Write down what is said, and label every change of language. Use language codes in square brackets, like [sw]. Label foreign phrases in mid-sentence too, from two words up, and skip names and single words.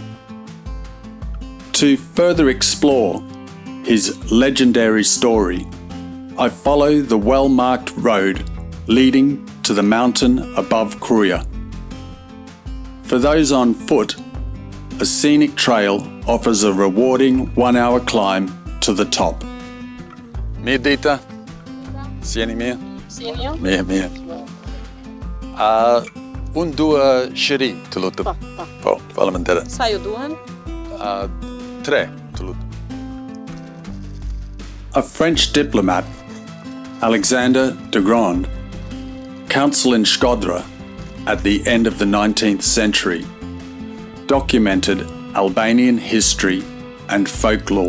[en] To further explore his legendary story, I follow the well-marked road leading to the mountain above Krujë. For those on foot, a scenic trail offers a rewarding 1-hour climb to the top. [sq] Mirë dita. Si jeni mirë? Si jeni ju? Mirë. Unë dua shëri të lutem. Po, faleminderit. Sa ju duhen? 3 të lutem. [en] A French diplomat, Alexander de Grand, consul in Shkodra at the end of the 19th century, documented Albanian history and folklore.